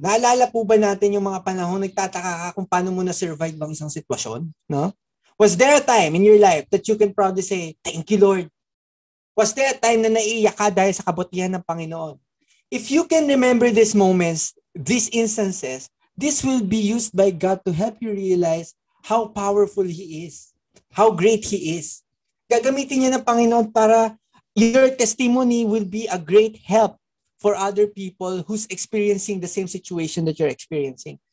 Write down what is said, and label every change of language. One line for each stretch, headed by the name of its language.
Filipino: Naalala po ba natin yung mga panahon nagtataka ka kung paano mo na-survive bang isang sitwasyon? No?
English: Was there a time in your life that you can proudly say, thank you Lord? Was there a time
Filipino: na naiiyak ka dahil sa kabutihan ng Panginoon?
English: If you can remember these moments, these instances, this will be used by God to help you realize how powerful He is, how great He is.
Filipino: Gagamitin niya ng Panginoon para
English: your testimony will be a great help for other people who's experiencing the same situation that you're experiencing.